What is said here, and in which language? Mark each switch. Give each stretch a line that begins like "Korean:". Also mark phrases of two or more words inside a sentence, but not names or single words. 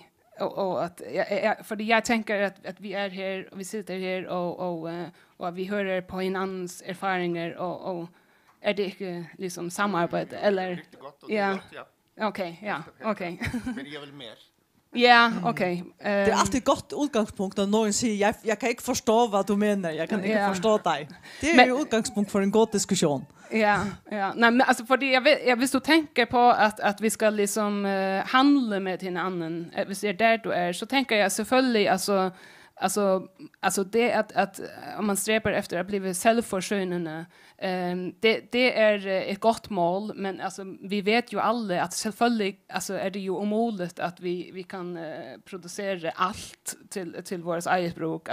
Norwegian: Og at fordi jeg tenker at vi er her, og vi sitter her, og vi hører på hinandens erfaringer, og er det ikke liksom samarbeid, eller? Riktig godt, og det er godt, ja. Ok, ja, ok. Men jeg vil mer. Ja, ok. Det er alltid godt utgangspunkt når noen sier, jeg kan ikke forstå hva du mener, jeg kan ikke forstå deg. Det er jo utgangspunkt for en god diskusjon. Ja.
Swedish: Nej, men alltså för jag vill så tänka på att vi ska liksom handla med en annan. Hvis det är där du är, så tänker jag selvfølgelig alltså det att om man strävar efter att bli självförsörjande, det är ett gott mål, men alltså vi vet ju alla att selvfølgelig alltså är det ju omöjligt att vi kan producera allt till vårt eget bruk.